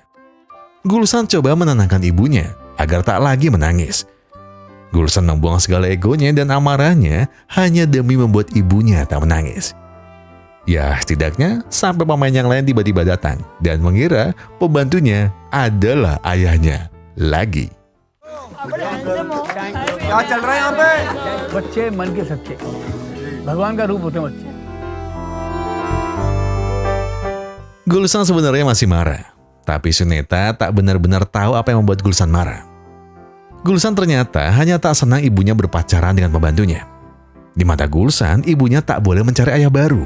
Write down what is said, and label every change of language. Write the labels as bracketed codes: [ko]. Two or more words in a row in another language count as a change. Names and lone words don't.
[id] Gulsan coba menenangkan ibunya agar tak lagi menangis. Gulsan membuang segala egonya dan amarahnya hanya demi membuat ibunya tak menangis. Ya, setidaknya sampai pemain yang lain tiba-tiba datang dan mengira pembantunya adalah ayahnya lagi. [hi] क्या चल रहा है यहाँ पे बच्चे मन के सच्चे भगवान का रूप होते हैं बच्चे [id] Gulsan sebenarnya masih marah, tapi Suneta tak benar-benar tahu apa yang membuat Gulsan marah. Gulsan ternyata hanya tak senang ibunya berpacaran dengan pembantunya. Di mata Gulsan, ibunya tak boleh mencari ayah baru.